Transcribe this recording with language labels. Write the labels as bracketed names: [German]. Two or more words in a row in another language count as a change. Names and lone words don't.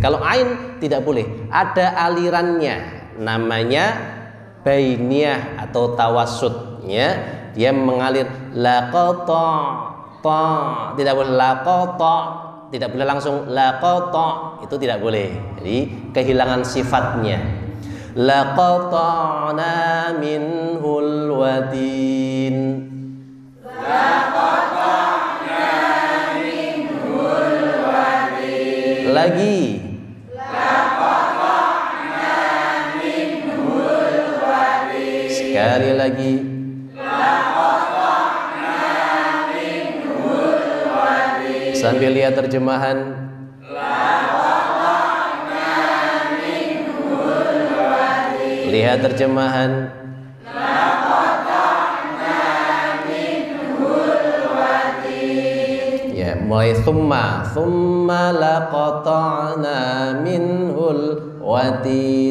[Indonesian] Kalau ain tidak boleh, ada alirannya, namanya bainiyah atau tawassut, ya. Dia mengalir laqata, tidak boleh laqata, tidak boleh langsung laqata, itu tidak boleh. Jadi kehilangan sifatnya. [Arabic] لقطعنا منه الوتين. لقطعنا منه الوتين. Lagi. لقطعنا منه الوتين. [Indonesian] Sekali lagi. [Arabic] لقطعنا منه الوتين. [Indonesian] Sambil lihat terjemahan. Lihat terjemahan. Ya, mulai [Arabic] ثم لقطعنا منه الوتي.